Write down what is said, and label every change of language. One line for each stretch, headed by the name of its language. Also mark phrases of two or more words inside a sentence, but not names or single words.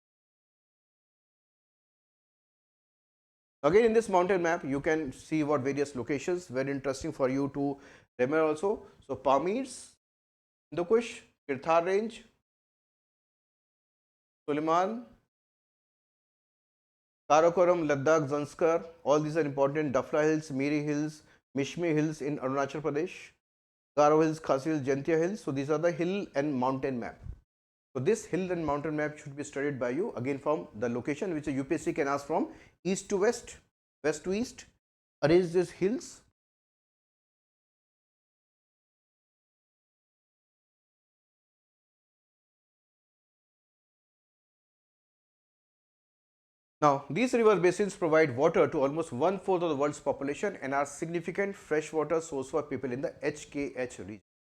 English: Again, in this mountain map, you can see what various locations, very interesting for you to remember also. So Pamirs, Hindu Kush, Kirthar Range, Suleiman, Karakoram, Ladakh, Zanskar, all these are important. Dafla Hills, Miri Hills, Mishmi Hills in Arunachal Pradesh, Garo Hills, Khasi Hills, Jantia Hills. So these are the hill and mountain map. So this hill and mountain map should be studied by you again from the location which the UPSC can ask from east to west, west to east. Arrange these hills. Now, these river basins provide water to almost 1/4 of the world's population and are significant freshwater source for people in the HKH region.